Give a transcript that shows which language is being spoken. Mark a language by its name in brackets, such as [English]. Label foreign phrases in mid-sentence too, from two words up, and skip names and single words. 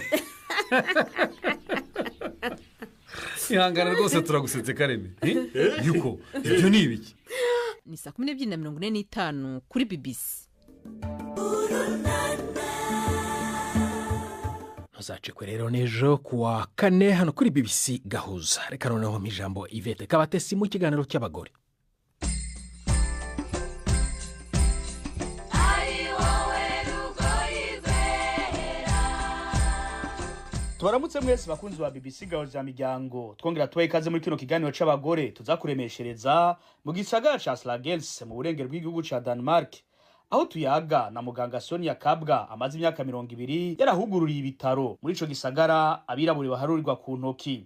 [Kinyarwanda] Ihangana rwose turagusetse Kareme. Yuko ibyo ni ibiki? Ni 12:45 kuri BBC. Ntuzacikwe rero n'ejo kuwa kane hano kuri BBC Gahuza. Reka noneho mu ijambo Yvette Kabatesi mu kiganiro cy'abagore. [Rundi] Tubaramutse mwese bakunzi ba BBC Gahuza miryango, twongera tubaye ikaze muri kino kiganiro c'abagore tuzakuremeshereza mu gisagara ca Slagelse mu burengero bw'igihugu ca Denmark, aho tuyaga na muganga Sonia Kabwa amaze imyaka 20 yarahugururiye ibitaro muri ico gisagara abirabure baharurirwa ku ntoki.